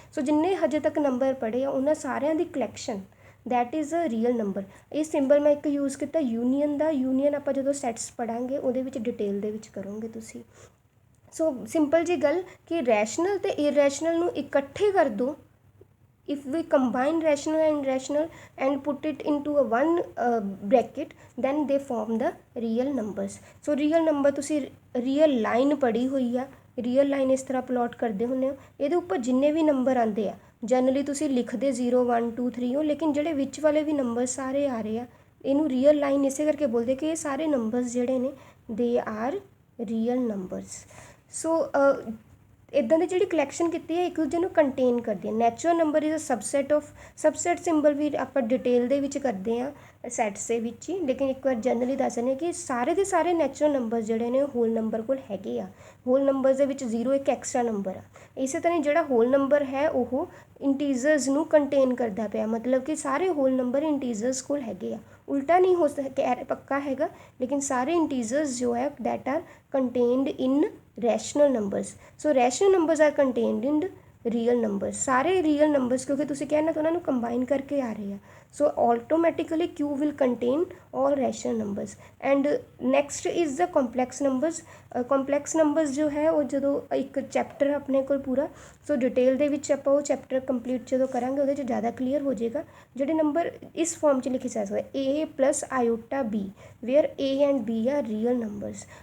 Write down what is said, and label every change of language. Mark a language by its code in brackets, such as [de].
[pa] ਸੋ ਜਿੰਨੇ ਹਜੇ ਤੱਕ ਨੰਬਰ ਪੜ੍ਹੇ ਆ ਉਹਨਾਂ ਸਾਰਿਆਂ ਦੀ collection, [en] that is a [pa] real number. ਇਹ ਸਿੰਬਲ ਮੈਂ ਇੱਕ ਯੂਜ਼ ਕੀਤਾ ਯੂਨੀਅਨ ਦਾ। ਯੂਨੀਅਨ ਆਪਾਂ ਜਦੋਂ ਸੈਟਸ ਪੜ੍ਹਾਂਗੇ ਉਹਦੇ ਵਿੱਚ ਡਿਟੇਲ ਦੇ ਵਿੱਚ ਕਰੋਗੇ ਤੁਸੀਂ। ਸੋ ਸਿੰਪਲ ਜੀ ਗੱਲ ਕਿ ਰੈਸ਼ਨਲ ਅਤੇ ਇਰੈਸ਼ਨਲ ਨੂੰ ਇਕੱਠੇ ਕਰ ਦਿਓ। [en] if we combine rational and irrational and put it into a one bracket, then they form the real numbers। [pa] so real number ਤੁਸੀਂ real line ਪੜ੍ਹੀ ਹੋਈ ਆ, ਰੀਅਲ ਲਾਈਨ ਇਸ ਤਰ੍ਹਾਂ ਪਲਾਟ ਕਰਦੇ ਹੁੰਦੇ ਹੋ, ਇਹਦੇ ਉੱਪਰ ਜਿੰਨੇ ਵੀ ਨੰਬਰ ਆਉਂਦੇ ਆ ਜਨਰਲੀ ਤੁਸੀਂ ਲਿਖਦੇ 0 1 2 3 ਹੋ, ਲੇਕਿਨ ਜਿਹੜੇ ਵਿੱਚ ਵਾਲੇ ਵੀ ਨੰਬਰ ਸਾਰੇ ਆ ਰਹੇ ਆ, ਇਹਨੂੰ ਰੀਅਲ ਲਾਈਨ ਇਸੇ ਕਰਕੇ ਬੋਲਦੇ ਕਿ ਇਹ ਸਾਰੇ ਨੰਬਰਸ ਜਿਹੜੇ ਨੇ [en] They are real numbers. [pa] ਸੋ ਇੱਦਾਂ ਦੀ ਜਿਹੜੀ ਕਲੈਕਸ਼ਨ ਕੀਤੀ ਹੈ ਇੱਕ ਦੂਜੇ ਨੂੰ ਕੰਟੇਨ ਕਰਦੀ ਹੈ। [en] natural number is a subset of, [pa] subset symbol ਵੀ ਆਪਾਂ ਡਿਟੇਲ ਦੇ ਵਿੱਚ ਕਰਦੇ ਹਾਂ ਸੈਟਸ ਦੇ ਵਿੱਚ ਹੀ, ਲੇਕਿਨ ਇੱਕ ਵਾਰ ਜਨਰਲੀ ਦੱਸ ਦਿੰਦੇ ਕਿ ਸਾਰੇ ਦੇ ਸਾਰੇ ਨੈਚੁਰਲ ਨੰਬਰ ਜਿਹੜੇ ਨੇ ਹੋਲ ਨੰਬਰ ਕੋਲ ਹੈਗੇ ਆ। ਹੋਲ ਨੰਬਰਸ ਦੇ ਵਿੱਚ 0 ਇੱਕ ਐਕਸਟਰਾ ਨੰਬਰ ਆ। ਇਸੇ ਤਰ੍ਹਾਂ ਜਿਹੜਾ ਹੋਲ ਨੰਬਰ ਹੈ ਉਹ ਇੰਟੀਜ਼ਰਸ ਨੂੰ ਕੰਟੇਨ ਕਰਦਾ ਪਿਆ, ਮਤਲਬ ਕਿ ਸਾਰੇ ਹੋਲ ਨੰਬਰ ਇੰਟੀਜ਼ਰਸ ਕੋਲ ਹੈਗੇ ਆ। ਉਲਟਾ ਨਹੀਂ ਹੋ ਪੱਕਾ ਹੈਗਾ, ਲੇਕਿਨ ਸਾਰੇ ਇੰਟੀਜ਼ਰਸ ਜੋ ਹੈ [en] That are contained in rational numbers. So rational numbers are contained in real numbers. [pa] ਸਾਰੇ ਰੀਅਲ ਨੰਬਰਸ ਕਿਉਂਕਿ ਤੁਸੀਂ ਕਹਿਣਾ ਤਾਂ ਉਹਨਾਂ ਨੂੰ ਕੰਬਾਈਨ ਕਰਕੇ ਆ ਰਹੇ ਆ, ਸੋ automatically [en] Q will contain all rational numbers। and next is the complex numbers। [pa] complex numbers ਜੋ ਹੈ ਉਹ ਜਦੋਂ ਇੱਕ ਚੈਪਟਰ ਆਪਣੇ ਕੋਲ ਪੂਰਾ, ਸੋ ਡਿਟੇਲ ਦੇ ਵਿੱਚ ਆਪਾਂ ਉਹ ਚੈਪਟਰ ਕੰਪਲੀਟ ਜਦੋਂ ਕਰਾਂਗੇ ਉਹਦੇ 'ਚ ਜ਼ਿਆਦਾ ਕਲੀਅਰ ਹੋ ਜਾਏਗਾ। ਜਿਹੜੇ ਨੰਬਰ ਇਸ ਫਾਰਮ 'ਚ ਲਿਖੇ ਜਾ ਸਕਦੇ A plus iota B, [en] where A and B are real numbers।